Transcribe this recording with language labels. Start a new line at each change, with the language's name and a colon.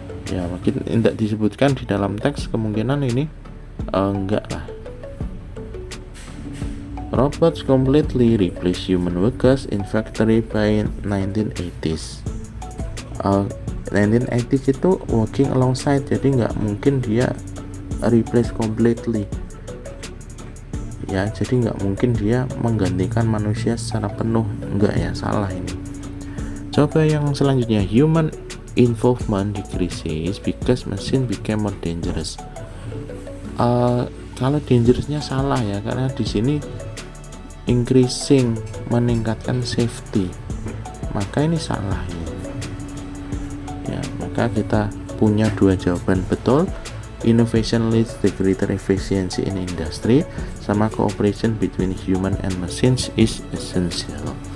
Indonesian: Ya mungkin tidak disebutkan di dalam teks, kemungkinan ini enggak lah.
English: Robots completely replace human workers in factory by 1980s.
Indonesian: 1980s itu working alongside, jadi nggak mungkin dia
English: replace completely.
Indonesian: Ya, jadi nggak mungkin dia menggantikan manusia secara penuh, enggak ya, salah ini. Coba yang selanjutnya,
English: human involvement decreases because machine became more dangerous.
Indonesian: Kalau dangerousnya salah ya, karena di sini increasing, meningkatkan safety, maka ini salah ya. Maka kita punya dua jawaban betul.
English: Innovation leads to greater efficiency in industry, sama cooperation between human and machines is essential.